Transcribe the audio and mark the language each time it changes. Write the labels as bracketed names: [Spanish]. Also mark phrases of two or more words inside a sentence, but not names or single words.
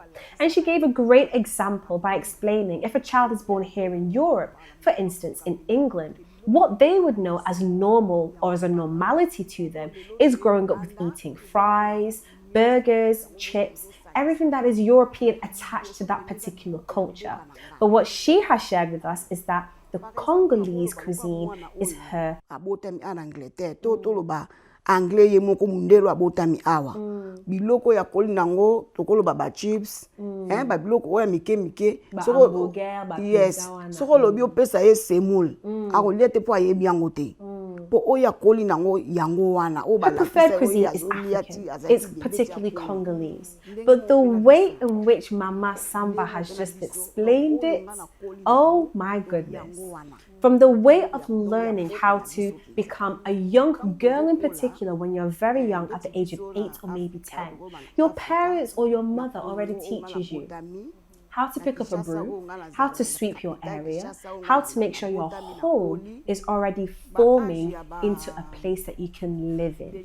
[English] And she gave a great example by explaining if a child is born here in Europe, for instance, in England, what they would know as normal or as a normality to them is growing up with eating fries, burgers, chips, everything that is European attached to that particular culture. But what she has shared with us is that the Congolese cuisine is her. [Lingala] Abotami [French] en Angleterre, [Lingala] toloba anglais ye moko mundelo abotami awa. Biloko ya koli nango tokolo ba chips, ba biloko ya mike hamburger, yes. Soko lobi opesa ye semoule. Ako liete po ayebi yango te. po oya koli nango yango wana o [English] Her preferred cuisine is African. It's particularly Congolese. But the way in which Mama Samba has just explained it, oh my goodness. From the way of learning how to become a young girl in particular when you're very young at the age of 8 or maybe 10, your parents or your mother already teaches you how to pick up a broom, how to sweep your area, how to make sure your home is already forming into a place that you can live in.